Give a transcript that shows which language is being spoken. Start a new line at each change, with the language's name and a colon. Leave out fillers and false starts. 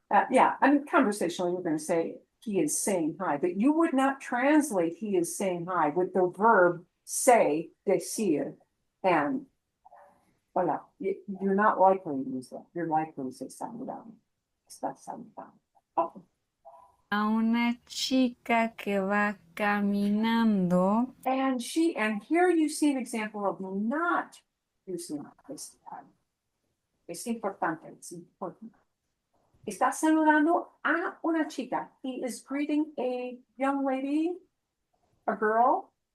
English: Yeah, I mean, conversationally, we're going to say he is saying hi, but you would not translate he is saying hi with the verb say, decir, and hola. You're not likely to use that. You're likely to say saludando.
Spanish: Está saludando. Oh. a una chica que va caminando.
English: And here you see an example of not using this time.
Spanish: Es importante,
English: it's important.
Spanish: Está saludando a una chica.
English: He is greeting a young lady, a girl,